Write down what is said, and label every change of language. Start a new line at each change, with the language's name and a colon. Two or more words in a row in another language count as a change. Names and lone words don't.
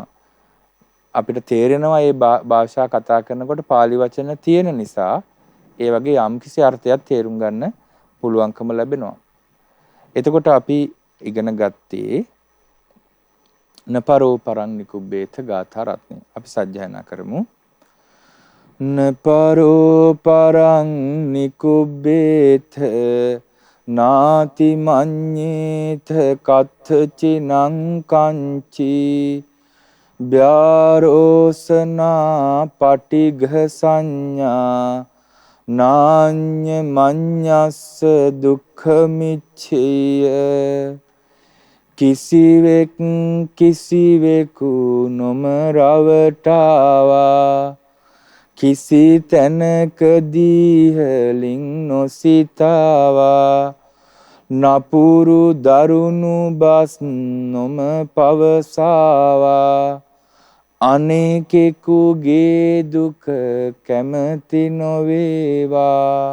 Sinhala: අපිට තේරෙනවා මේ භාෂා කතා කරනකොට පාලි වචන තියෙන නිසා ඒ වගේ යම්කිසි අර්ථයක් තේරුම් ගන්න පුළුවන්කම ලැබෙනවා. එතකොට අපි ඉගෙන ගත්තේ
Pali: නපරෝ පරං නිකුබ්බේත
Sinhala: ගාථා රත්නේ. අපි සජ්ජායනා කරමු.
Pali: නපරෝ පරං නිකුබ්බේත නාති මඤ්ඤේත කත්තචිනං කංචි ව්‍යාරෝසනා පටිඝ සංඥා නාඤ්ඤ මඤ්ඤස්ස දුක්ඛ මිච්ඡේය.
Sinhala: කිසිවෙක් කිසිවෙකු නොම රවටාවා කිසි තැනකදී ඉහළින් නොසිතාවා නපුරු දරුණු බස් නොම පවසාවා අනේකෙකුගේ දුක කැමති නොවේවා.